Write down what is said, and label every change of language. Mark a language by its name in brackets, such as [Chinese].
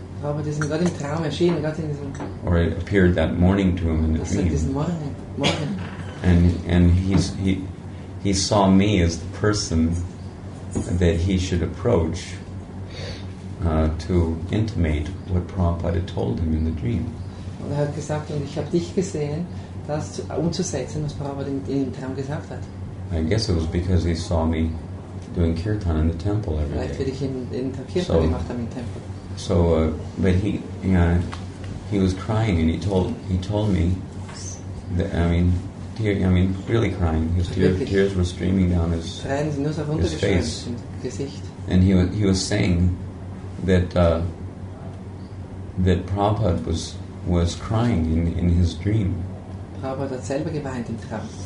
[English] Or it appeared that morning to him in a dream. And he saw me as the person that he should approach to intimate what Prabhupada had told him in the dream. [German] Und hat gesagt, und ich habe dich gesehen, das umzusetzen, was Prabhupada in dem Traum gesagt hat. [English] I guess it was because he saw me doing kirtan in the temple every day. So, but he was crying, and he told me that, really crying. His tears were streaming down his face, and he was saying that that Prabhupada was crying in his dream. [German] Prabhupada hat selber geweint im Traum.